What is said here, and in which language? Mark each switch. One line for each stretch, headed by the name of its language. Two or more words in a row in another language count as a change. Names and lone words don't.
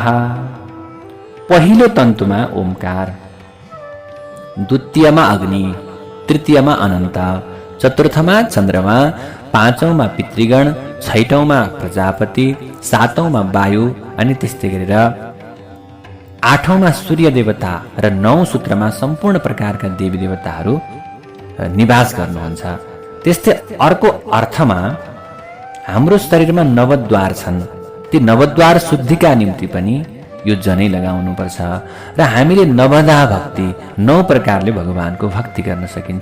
Nepali: पहिलो तन्तुमा ओमकार, द्वितीयमा अग्नि, तृतीयमा अनन्त, चतुर्थमा चन्द्रमा, पाँचौंमा पितृगण, छैटौंमा प्रजापति, सातौंमा वायु अनि त्यस्तै गरेर आठौंमा सूर्य देवता र नौ सूत्रमा सम्पूर्ण प्रकारका देवी देवताहरू निवास गर्नुहुन्छ। त्यस्तै अर्को अर्थमा हाम्रो शरीरमा नवद्वार छन्, ती नवद्वार शुद्धिका निम्ति पनि यो जनै लगाउनुपर्छ र हामीले नवधा भक्ति, नौ प्रकारले भगवानको भक्ति गर्न सकिन्छ।